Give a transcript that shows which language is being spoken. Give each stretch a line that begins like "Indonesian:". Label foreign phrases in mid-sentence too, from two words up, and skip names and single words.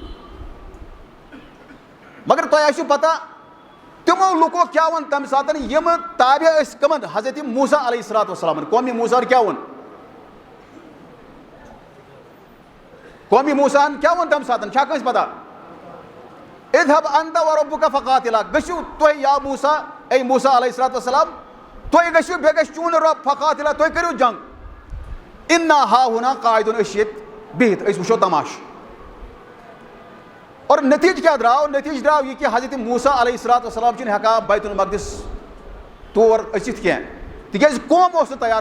Kashmiri: مگر تۄہہِ آسِوٕ پتہ تِمو لُکو کیاہ ووٚن تمہِ ساتہٕ یِم تابع ٲسۍ کٕمن حضرت موٗسیٰ
Arabic: علیہ الصلوٰتُ وسلامن
Kashmiri: قومی موٗساہن کیاہ ووٚن قومی موٗساہن کیاہ ووٚن تمہِ ساتہٕ چھا کٲنٛسہِ پتہ
Arabic: اذهب انت وربك فقاتلا
Kashmiri: گژھِو تُہۍ یا موسیٰ اے موسیٰ
Arabic: علیہ الصلوۃ والسلام
Kashmiri: تُہۍ گژھِو بیٚیہِ گژھِ چون رۄب فقاتلا تُہۍ کٔرِو جنگ
Arabic: انا ہا ہُنا قاعدُن
Kashmiri: أسۍ چھِ ییٚتہِ بِہِتھ أسۍ وٕچھو تماشہٕ اور نتیٖجہٕ کیٛاہ درٛاو نتیٖجہٕ درٛاو یہِ کہِ حضرت موسیٰ
Arabic: علیہ الصلوۃ والسلام
Kashmiri: چھِنہٕ ہٮ۪کان بیت المقدس تور أژِتھ کینٛہہ تِکیٛازِ قوم اوس نہٕ تیار